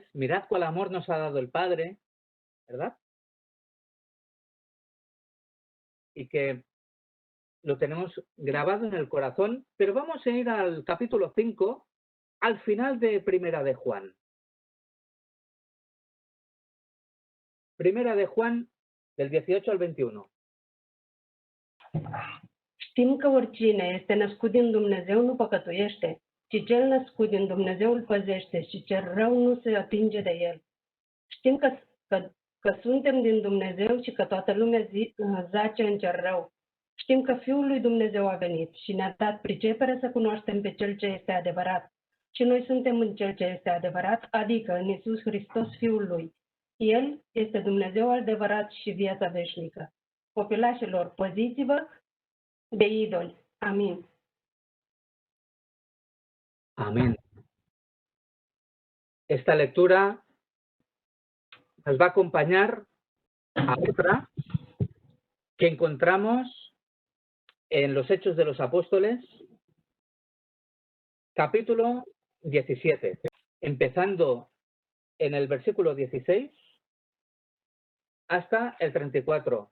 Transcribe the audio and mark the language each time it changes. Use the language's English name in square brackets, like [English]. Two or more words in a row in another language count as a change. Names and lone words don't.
[Spanish] Mirad cuál amor nos ha dado el Padre, ¿verdad? Y que lo tenemos grabado en el corazón, pero vamos a ir al capítulo 5, al final de Primera de Juan. Primera de Juan, del 18 al 21. [Romanian] Știm că oricine este născut din Dumnezeu nu păcătuiește, ci cel născut din Dumnezeu îl păzește și cel rău nu se atinge de el. Știm că suntem din Dumnezeu și că toată lumea zace în cel rău. Știm că Fiul lui Dumnezeu a venit și ne-a dat pricepere să cunoaștem pe Cel ce este adevărat. Și noi suntem în Cel ce este adevărat, adică în Iisus Hristos, Fiul lui. El este Dumnezeu adevărat și viața veșnică. Copilașilor, păziți-vă de idoli. Amin. [Spanish] Amén. Esta lectura nos va a acompañar a otra que encontramos en los Hechos de los Apóstoles, capítulo 17, empezando en el versículo 16 hasta el 34.